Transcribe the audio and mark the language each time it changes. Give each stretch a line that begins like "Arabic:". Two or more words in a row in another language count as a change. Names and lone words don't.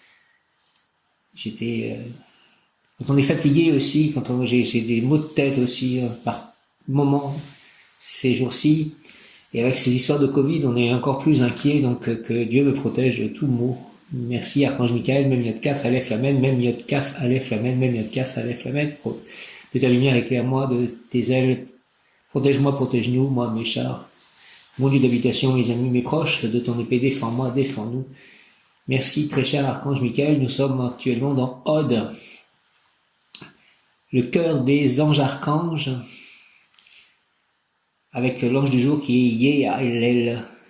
French: Quand on est fatigué aussi, quand j'ai des maux de tête aussi par moment ces jours-ci, et avec ces histoires de Covid, on est encore plus inquiet, donc que Dieu me protège de tout mot. Merci Archange Michael,
Hebrew: מם יוד כף, אלף למד, מם יוד כף, אלף למד, מם יוד כף, אלף למד.
French: De ta lumière éclaire-moi, de tes ailes, protège-moi, protège-nous, moi mes chars, mon lieu d'habitation, mes amis, mes proches, de ton épée défends-moi, défends-nous. Merci très cher Archange Michael, nous sommes actuellement dans Ode, le cœur des anges archanges, avec l'ange du jour qui est Yael.